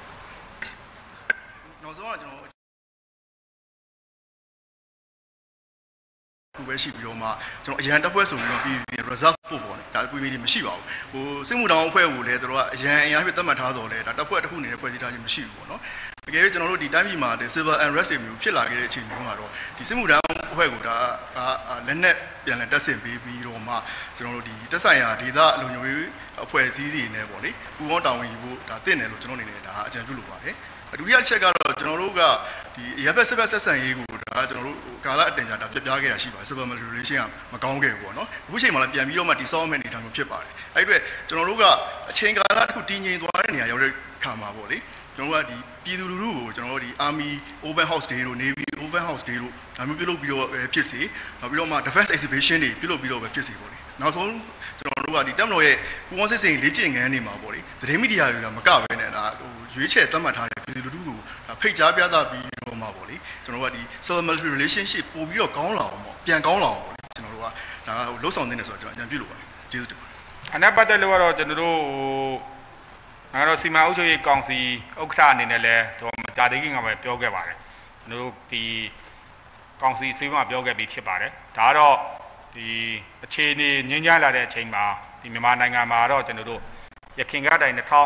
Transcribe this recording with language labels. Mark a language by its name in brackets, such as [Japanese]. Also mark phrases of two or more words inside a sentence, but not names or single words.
[Burmese] နောက်ဆုံးကကျွန်တော်ခုပဲရှိပြီးတော့မှကျွန်တော်အရန်တက်ဖွဲ့ဆိုပြီးတော့ပြီး reserve ပို့ပေါ့လေဒါအပွေးမရှိပါဘူးဟိုစစ်မှုတောင်အဖွဲ့ကိုလည်းတို့ကအရန်အင်အားဖြစ်သတ်မှတ်ထားတော့လေဒါတက်ဖွဲ့တစ်ခုအနေနဲ့ဖွဲ့စည်းထားခြင်းမရှိဘူးပေါ့နော်တကယ်ကျွန်တော်တို့ဒီတိုင်းပြည်မှာ [English] civil unrest [Burmese] တွေမျိုးဖြစ်လာခဲ့တဲ့အချိန်မျိုးမှာတော့ဒီစစ်မှုထမ်းအဖွဲ့ကဒါလက်နက် ပြန်လည်တက်ဆင်ပေးပြီးတော့မှကျွန်တော်တို့ဒီတက်ဆိုင်ရာဒေသလုံခြုံရေးအဖွဲ့အစည်းတွေနဲ့ပေါ့လေပူးပေါင်းတာဝန်ယူဖို့ဒါတင့်တယ်လို့ကျွန်တော်အနေနဲ့ဒါအကြံပြုလိုပါတယ်ဒုတိယချက်ကတော့ကျွန်တော်တို့ကဒီရပ်ဘက်စစ်ဘက်ဆက်ဆံရေးကိုဒါ ကျွန်တော်တို့ကာလအတင်ကြာဒါပြပြခဲ့ရရှိပါတယ် [English] civil military relation [Burmese] ကမကောင်းခဲ့ဘူးပေါ့နော်အခုချိန်မှာလည်းပြန်ပြီးတော့မှဒီ solve မဲ့အနေထားမျိုးဖြစ်ပါတယ်အဲ့ဒီအတွက်ကျွန်တော်တို့ကအချိန် ကာလတစ်ခုတည်ငြိမ်သွားတဲ့နေရာရောက်တဲ့ခါမှာပေါ့လေကျွန်တော်တို့ကဒီပြည်သူလူထုကိုကျွန်တော်တို့ဒီ Army Open House Day တို့ Navy Open House Day တို့ဒါမျိုးပြုလုပ်ပြီးတော့ဖြစ်စေနောက်ပြီးတော့မှ Defense Exhibition တွေပြုလုပ်ပြီးတော့ပဲဖြစ်စေပေါ့လေနောက်ဆုံးကျွန်တော်တို့ကဒီတပ်မတော်ရဲ့ပူးပေါင်းစစ်စင်လေ့ကျင့်ခန်းတွေမှာပေါ့လေသတင်းမီဒီယာတွေကမကဘဲနဲ့ဒါရွေးချယ်သတ်မှတ်ထားတဲ့ပြည်သူလူထုကိုဖိတ်ကြားပြသပြီးတော့မှပေါ့လေကျွန်တော်တို့ကဒီ [English] civil military relationship [Burmese] ပို့ပြီးတော့ကောင်းလာအောင်ပေါ့ပြန်ကောင်းလာအောင်ပေါ့လေကျွန်တော်တို့ကဒါလှုပ်ဆောင်နေတယ်ဆိုတော့ကျွန်တော်အကြံပြုလိုပါတယ်ကျေးဇူးတင်ပါတယ် အနာပတ်သက်လို့ကတော့ကျွန်တော်တို့ငါတို့စီမံအုပ်ချုပ်ရေးကောင်စီဥက္ကဋ္ဌအနေနဲ့လည်းတော့ကြာသေးခင်ကပဲပြောခဲ့ပါတယ်ကျွန်တော်တို့ဒီကောင်စီစီမံပြောခဲ့ပြီးဖြစ်ပါတယ်ဒါကတော့ဒီအခြေအနေငြင်းကြလာတဲ့အချိန်မှာဒီမြန်မာနိုင်ငံမှာတော့ကျွန်တော်တို့ရခင်ကတိုင်2010